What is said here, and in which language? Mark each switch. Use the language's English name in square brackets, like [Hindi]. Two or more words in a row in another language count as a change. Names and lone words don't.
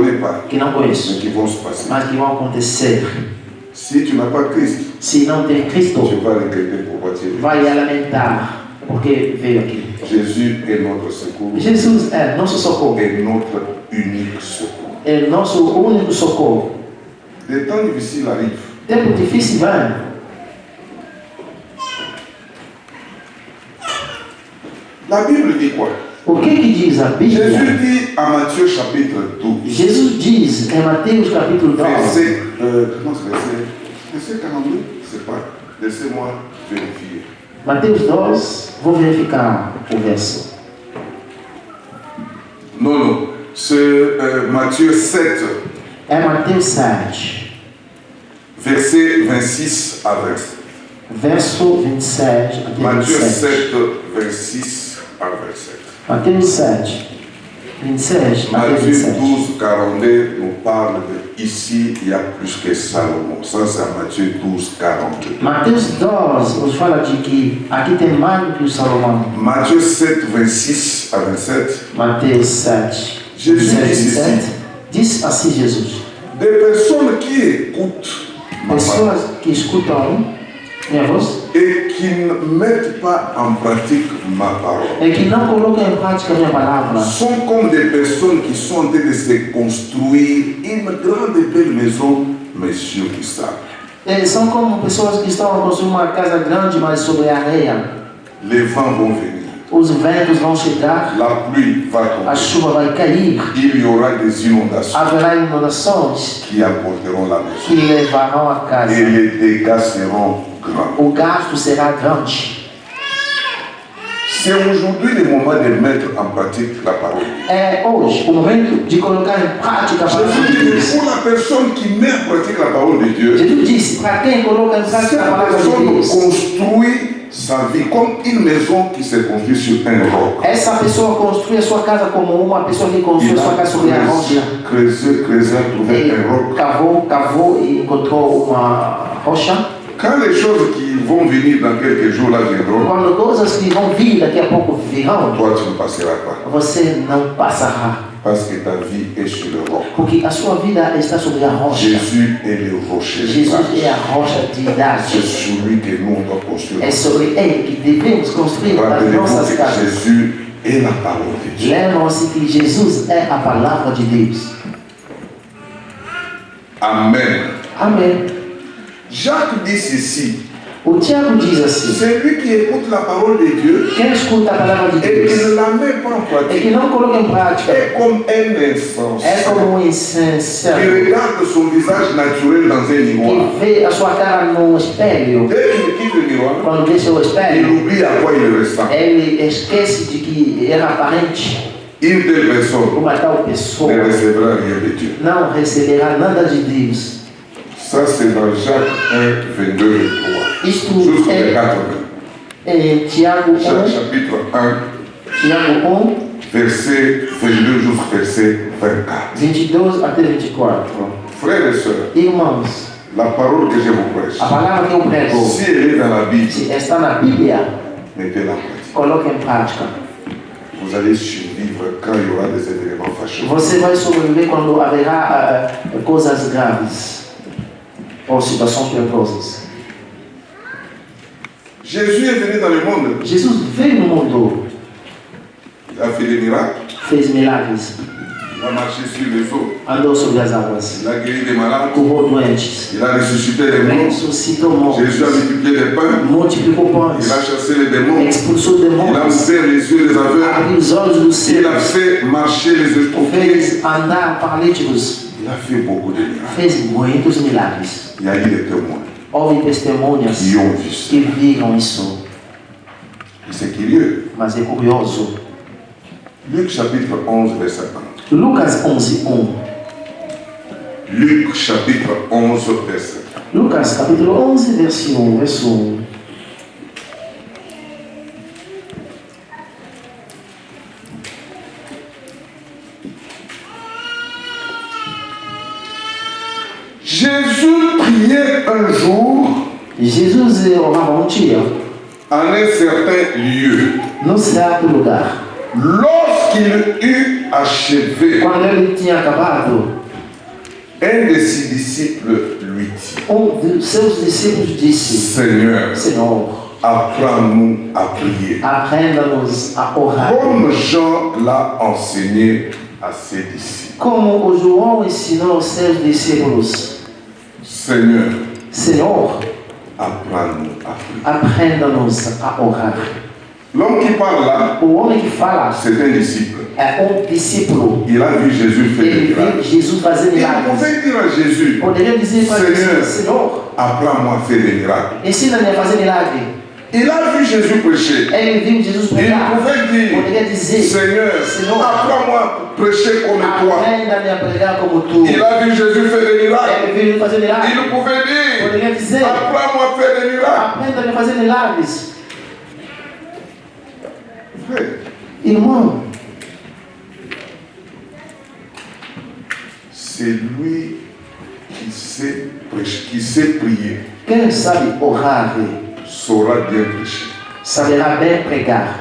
[French] pas, [Portuguese] que não mais conheço, [French] qui vont se passer. [Portuguese] mas que vão acontecer. [French] Si tu n'as pas Christ, [Portuguese] Se não tem Cristo, [French] tu vas regretter pourquoi tu es venu. [Portuguese] vai lamentar porque veio aqui. [French] Jésus est notre secours [Portuguese] Jesus é nosso socorro, [French] et notre unique secours. [Portuguese] é nosso único socorro. [French] Des temps difficiles arrivent. [Portuguese] Tempo difícil vai. [French] La Bible dit quoi? [Portuguese] O que diz a Bíblia? [French] Jésus dit à Matthieu chapitre 12, [Portuguese] Jesus diz em Mateus capítulo 12, [French] comment c'est verset 42? C'est pas. Laissez-moi vérifier. [Portuguese] Mateus 12, vou verificar o verso. [French] Non, c'est Matthieu 7, [Portuguese] É Mateus 7, [French] verset 26 à 27. [Portuguese] verso 27 até [French] Matthieu 27. 7, 26 à 27. [Portuguese] Mateus 7, 27, Mateus [French] Matthieu 27. 12, 42 nous parle de ici, il y a plus que Salomon. Ça, c'est à Matthieu 12, 42. [Portuguese] Mateus 12 nos fala de que aqui tem mais do que o Salomão. [French] Matthieu 7, 26 à 27. [Portuguese] Mateus 7, Jesus 27, disse 27. Diz assim Jesus: [French] Des personnes qui écoutent ma parole [Portuguese] pessoas que escutam minha voz [French] et qui ne mettent pas en pratique ma parole [Portuguese] e que não colocam em prática a minha palavra [French] sont comme des personnes qui sont en train de se construire une grande et belle maison, mais sur du sable. [Portuguese] são como pessoas que estão a construir uma casa grande, mas sobre a areia. [French] Les vents vont venir, [Portuguese] Os ventos vão chegar, [French] la pluie va [Portuguese] a [French] tomber, [Portuguese] chuva vai cair, [French] il y aura des inondations [Portuguese] haverá inundações [French] qui apporteront la maison [Portuguese] que levarão a casa. [French] et les dégâts seront grands. [Portuguese] O gasto será grande. [French] C'est aujourd'hui le moment de mettre en pratique la parole. [Portuguese] É hoje o momento de colocar em prática a palavra [French] Jésus [Portuguese] de [French] dit, [Portuguese] Deus. [French] pour la personne qui met en pratique la parole de Dieu, [Portuguese] Jesus disse: para quem coloca em [French] cette [Portuguese] prática a palavra de [French] personne [Portuguese] Deus, [French] construit sa vie comme une maison qui se construit sur un roc. [Portuguese] essa pessoa construi a sua casa como uma pessoa que construi [French] Il [Portuguese] a sua casa sobre a rocha. [French] a creusé, trouvé [Portuguese] Ele [French] un roc. [Portuguese] cavou e encontrou uma rocha. [French] Quand les choses qui vont venir dans quelques jours là viendront, [Portuguese] Quando coisas que vão vir daqui a pouco virão, [French] toi tu ne passeras pas. [Portuguese] você não passará, [French] Parce que ta vie est sur le roc. [Portuguese] porque a sua vida está sobre a rocha. [French] Jésus est le rocher. de [Portuguese] Jesus [French] base. [Portuguese] é a rocha de [French] C'est [Portuguese] idade. [French] sur lui que nous on doit construire. [Portuguese] É sobre ele que devemos construir as [French] Rappelez-vous [Portuguese] nossas [French] que [Portuguese] casas. [French] Jésus est la parole de Dieu. [Portuguese] Lembram-se que Jesus é a palavra de Deus. [French] Amen. [Portuguese] Amém. [French] Jacques dit ceci. [Portuguese] O Tiago diz assim: [French] Celui qui écoute la parole de Dieu [Portuguese] quem escuta a palavra de [French] et qui [Portuguese] Deus [French] ne la met pas en [Portuguese] e [French] pratique [Portuguese] que não coloca em prática [French] est comme un [Portuguese] é [French] insensé [Portuguese] como um [French] qui [Portuguese] insensato [French] regarde son visage naturel dans un miroir. [Portuguese] que vê a sua cara no espelho. [French] Dès qu'il quitte le miroir, [Portuguese] Quando vê seu [French] il [Portuguese] espelho, [French] oublie à quoi il ressemble. [Portuguese] ele esquece de que era aparente. [French] Une telle personne [Portuguese] Uma tal pessoa [French] ne recevra rien de Dieu. [Portuguese] não receberá nada de Deus. [French] Ça, c'est dans Jacques 1, 22 et 3. [Portuguese] Isto [French] Jusqu'au [Portuguese] é [French] 4. [Portuguese] em Tiago [French] Jacques 1, chapitre 1, [Portuguese] Tiago 1, [French] verset 22 jusqu'au verset 24. [Portuguese] 22 até 24. [French] Frères et sœurs, [Portuguese] Irmãos, [French] la parole que je vous prêche, [Portuguese] a palavra que eu prego, [French] si elle est dans la Bible, [Portuguese] se está na Bíblia, [French] mettez-la en pratique. [Portuguese] coloque em prática. [French] Vous allez survivre quand il y aura des événements fâcheux. [Portuguese] Você vai sobreviver quando haverá coisas graves ou situações perigosas. [French] Jésus est venu dans le monde, [Portuguese] Jesus veio no mundo, [French] il a fait des miracles, [Portuguese] fez milagres, [French] il a marché sur les eaux, [Portuguese] andou sobre as águas, [French] il a guéri des malades, [Portuguese] curou doentes, [French] il a ressuscité les morts, [Portuguese] ressuscitou mortos, [French] Jésus a multiplié les pains, [Portuguese] multiplicou pães, [French] il a chassé les démons, [Portuguese] expulsou [French] il a [Portuguese] demônios, [French] ouvert les yeux des aveugles, [Portuguese] abriu os olhos dos [French] il a [Portuguese] cegos, [French] fait marcher les estropiés, [Portuguese] fez andar paralíticos, [French] il a fait beaucoup de miracles. [Portuguese] fez muitos milagres. [French] Il y a eu des témoins [Portuguese] Houve testemunhas [French] qui ont vu ça. [Portuguese] que viram isso, [French] Et c'est curieux. [Portuguese] mas é curioso. [French] Luc chapitre 11, verset 1. [Portuguese] Lucas 11:1. [French] Luc chapitre 11, verset 1. [Portuguese] Lucas capítulo 11, verso 1. [French] Jésus priait un jour [Portuguese] Jesus orava um dia, [French] en un certain lieu. [Portuguese] num certo lugar. [French] Lorsqu'il eut achevé, [Portuguese] Quando ele tinha acabado, [French] Un de ses disciples lui dit, [Portuguese] de seus discípulos disse: [French] Seigneur, [Portuguese] Senhor, [French] apprends-nous à prier. [Portuguese] aprenda-nos a orar. [French] Comme Jean l'a enseigné à ses disciples. [Portuguese] Como o João ensinou aos seus discípulos: [French] Seigneur, [Portuguese] Senhor, [French] apprends-nous à prier. [Portuguese] aprenda-nos a orar. [French] L'homme qui parle là, [Portuguese] O homem que fala [French] c'est un disciple. [Portuguese] é discípulo. [French] Il a vu Jésus faire des [Portuguese] Ele [French] miracles. [Portuguese] viu Jesus fazer [French] Il [Portuguese] milagres. [French] pouvait dire à Jésus, [Portuguese] Poderia dizer para Senhor, Jesus: Senhor, [French] apprends-moi à faire des miracles. [Portuguese] ensina-me a fazer milagre. [French] Il a vu Jésus prêcher. [Portuguese] Ele viu Jesus [French] Il [Portuguese] pregar. [French] pouvait dire, [Portuguese] Poderia dizer: [French] Seigneur, apprends-moi à prêcher comme toi. [Portuguese] aprenda-me a pregar como tu. [French] Il a vu Jésus faire des miracles. [Portuguese] Ele viu Jesus fazer milagres. [French] Il pouvait dire, [Portuguese] Poderia dizer: [French] apprends-moi à faire des miracles. [Portuguese] aprenda-me a fazer milagres. [French] Frère, [Portuguese] Irmão, [French] c'est lui qui sait prêcher, qui sait prier, [Portuguese] quem sabe orar [French] saura bien prêcher. [Portuguese] saberá bem pregar.